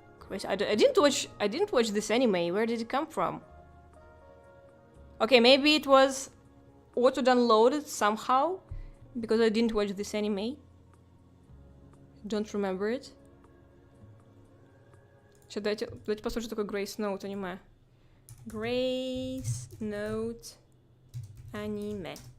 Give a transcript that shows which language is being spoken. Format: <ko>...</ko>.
<en>I didn't watch this anime. Where did it come from? Okay, maybe it was auto-downloaded somehow, because I didn't watch this anime. Don't remember it.</en> <ru>Сейчас давайте послушаем, что такое Grace Note аниме. Grace Note аниме.</ru>